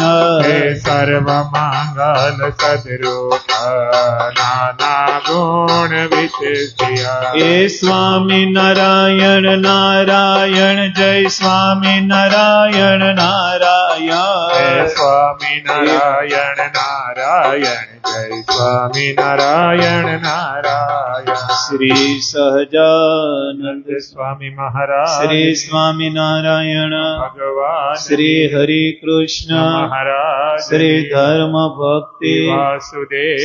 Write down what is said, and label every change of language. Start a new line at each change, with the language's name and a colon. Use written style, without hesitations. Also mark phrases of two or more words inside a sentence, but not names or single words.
Sanskrit: हे सर्वमंगल सद्रूप नाना गुण विशेषिया
Hindi: हे स्वामी नारायण नारायण जय स्वामी नारायण नारायण हे स्वामी नारायण नारायण જય સ્વામી નારાયણ નારાયણ.
Gujarati: શ્રી સહજાનંદ સ્વામી મહારાજ શ્રી સ્વામિનારાયણ ભગવાન શ્રી હરિ કૃષ્ણ મહારાજ શ્રી ધર્મ ભક્તિ વાસુદેવ